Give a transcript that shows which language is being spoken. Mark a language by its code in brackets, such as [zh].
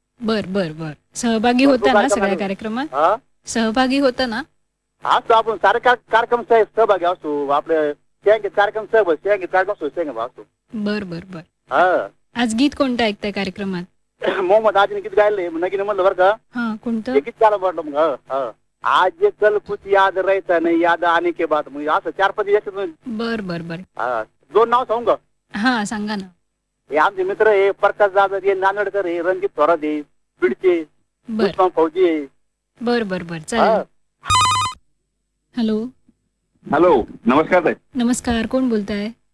[mr] बर बर बर सहभागी होता ना सगळ्या कार्यक्रमात? हा, सहभागी होता ना? असतो आपण सारे कार्यक्रम सहभागी असतो. आपले संगीत कार्यक्रम संगीत कार्यक्रम असतो. बर बर बर हा, आज गीत कोणतं ऐकताय कार्यक्रमात? मोहम्मद आजीने गीत गायले नगीने म्हणलं बरं का. हा, कोणतं? हे गीत गायला म्हटलं मग. [hi] आज कल कुछ याद रहता नहीं, याद आने के बाद. [mr] मग असं 4-5 याच्यात बर बर बर 2 नाव सांगू का? हा, सांगा ना. हे आमचे मित्र हे प्रकाश जाधव, हे नांदेडकर, हे रणजित थोरात, हे बीडचे बर उस्मान फौजी आहे. बर बर बर चालेल. हॅलो, हॅलो, नमस्कार ताई. नमस्कार, कोण बोलताय?